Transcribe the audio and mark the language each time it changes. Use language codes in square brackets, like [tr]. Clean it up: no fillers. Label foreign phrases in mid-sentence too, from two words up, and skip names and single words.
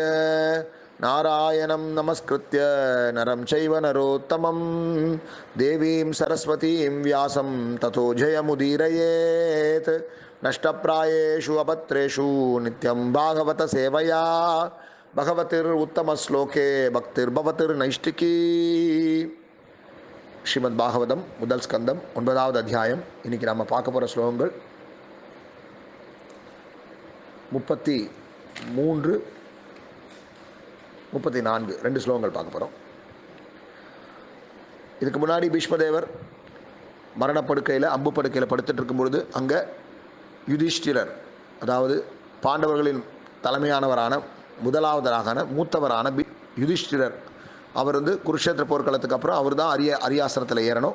[sa] नारायणं नमस्कृत्य नरं चैव नरोत्तमं देवीं सरस्वतीं व्यासं ततो जयमुदीरयेत्। नष्टप्रायेषु अपत्रेषु नित्यं भागवत सेवया भगवतिरुत्तमश्लोके भक्तिर्भवतिर्नैष्टिकी। [ta] ஸ்ரீமத் பாகவதம் முதல் ஸ்கந்தம் 9வது அத்தியாயம். இன்னைக்கு நம்ம பார்க்க போகிற ஸ்லோகங்கள் 33 34 2 ஸ்லோகங்கள் பார்க்க போகிறோம். இதுக்கு முன்னாடி பீஷ்மதேவர் மரணப்படுக்கையில் அம்பு படுக்கையில் படுத்துட்டு இருக்கும்பொழுது அங்கே யுதிஷ்டிரர், அதாவது பாண்டவர்களின் தலைமையானவரான முதலாவதரான மூத்தவரான யுதிஷ்டிரர், அவர் குருஷேத்திர போர்க்களத்துக்கு அப்புறம் அவர் தான் அரியாசனத்தில் ஏறணும்.